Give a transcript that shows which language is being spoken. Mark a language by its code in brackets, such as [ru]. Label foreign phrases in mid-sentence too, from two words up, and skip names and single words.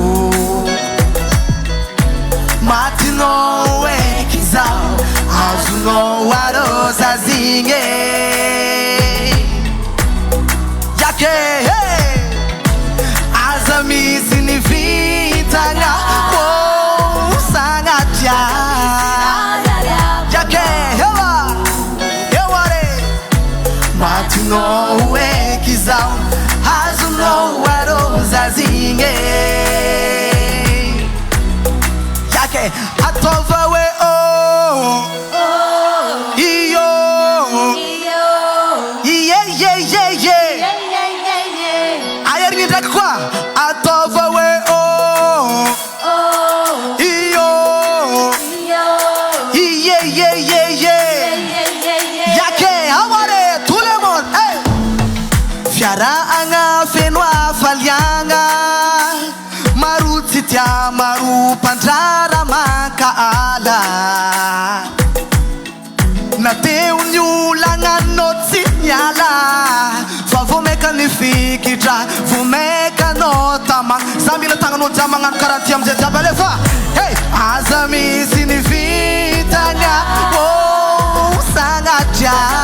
[mg] matinao eky zaho azonao arôzazigny yake aza misy ny vitagna sagnatia yake eware matinao eky zaho azonao arôzazigny yake atova we oh iyo iye ayerigny ndraiky koa atova we oh iyo iye yake aware [fr] tout le monde [mg] fiarahagna feno afaliagna maro tsy tia maro mpandrara mankaala nateo ny olagnanao tsy miala fa vomeka ny fikitra vomekanao tamagna za mila tagnanao jiaby magnano karaha ty amizay jiaby alefa hey aza misy ny vitagna sagnatria